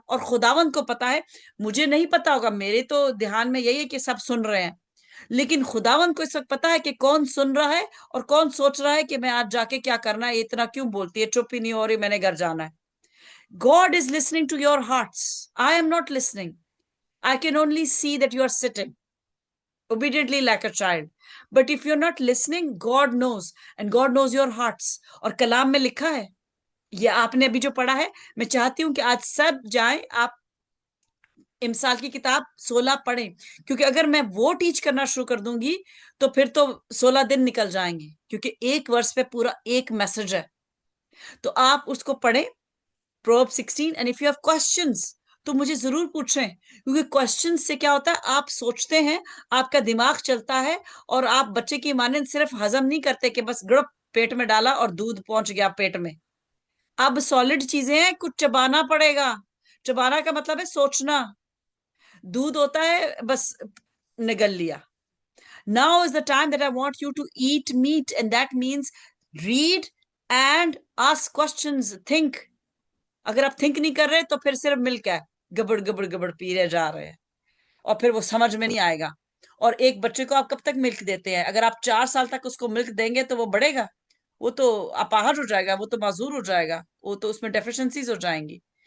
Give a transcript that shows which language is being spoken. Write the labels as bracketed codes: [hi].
[hi] और खुदावंद को पता है, मुझे नहीं पता होगा, मेरे तो ध्यान में यही है कि सब सुन रहे हैं, लेकिन खुदावंद को इस वक्त पता है कि कौन सुन रहा है और कौन सोच रहा है कि मैं आज जाके क्या करना है, इतना क्यों बोलती है, चुप ही नहीं हो रही, मैंने घर जाना है। [en] God is listening to your hearts. I am not listening. I can only see that you are sitting obediently like a child. But if you're not listening, God knows, and God knows your hearts. [hi] और कलाम में लिखा है, ये आपने अभी जो पढ़ा है, मैं चाहती हूं कि आज सब जाएं, आप इमसाल की किताब 16 पढ़ें, क्योंकि अगर मैं वो टीच करना शुरू कर दूंगी तो फिर तो 16 दिन निकल जाएंगे, क्योंकि एक वर्ष पे पूरा एक मैसेज है। तो आप उसको पढ़ें, proverb 16, [en] and if you have questions [hi] तो मुझे जरूर पूछें, क्योंकि क्वेश्चन से क्या होता है, आप सोचते हैं, आपका दिमाग चलता है, और आप बच्चे की मानंद सिर्फ हजम नहीं करते कि बस गड़प पेट में डाला और दूध पहुंच गया पेट में। अब सॉलिड चीजें हैं, कुछ चबाना पड़ेगा। चबाना का मतलब है सोचना। दूध होता है बस निगल लिया। [en] Now is the time that I want you to eat meat, and that means read and ask questions, think. [hi] अगर आप थिंक नहीं कर रहे तो फिर सिर्फ मिल्क है, गबड़ गबड़ गबड़ पी रहे जा रहे हैं, और फिर वो समझ में नहीं आएगा। और एक बच्चे को आप कब तक मिल्क देते हैं? अगर आप 4 साल तक उसको मिल्क देंगे तो वो बढ़ेगा? वो तो अपाहज हो जाएगा, वो तो माजूर हो जाएगा, वो तो उसमें डेफिशिएंसीज हो जाएंगी।